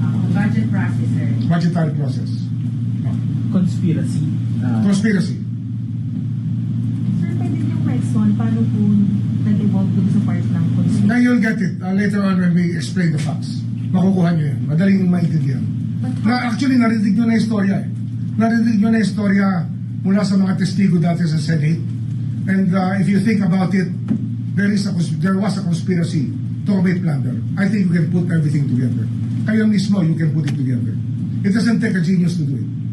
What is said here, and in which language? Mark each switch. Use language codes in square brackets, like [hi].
[en] Budget process, sir. budgetary process. Conspiracy. Conspiracy. [tl] Sir, pwede yung question, paano po nag-evolve dun sa part ng conspiracy? [en] Now you'll get it later on when we explain the facts. [tl] Makukuha nyo yan. Madaling maintindihan. Actually, narinig nyo na yung istorya eh. Narinig nyo na yung istorya mula sa mga testigo dati sa Senate. [en] And if you think about it, there was a conspiracy to commit plunder. I think you can put everything together. [tl] Kayo mismo, [en] you can put it together. It doesn't take a genius to do it.